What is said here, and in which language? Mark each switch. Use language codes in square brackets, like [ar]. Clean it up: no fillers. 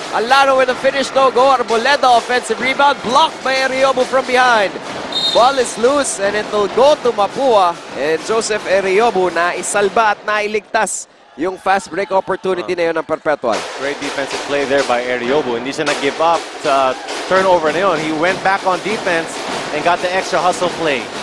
[en] Alano with a finish, no go. Arboleda offensive rebound blocked by Ariobo from behind. Ball is loose and it will go to Mapua. [tl] And Joseph Ariobo na isalba at nailigtas yung fast break opportunity na yun ng Perpetual. [en] Great defensive play there by Ariobo. [tl] Hindi siya nag-give up sa turnover na yun. [en] He went back on defense and got the extra hustle play.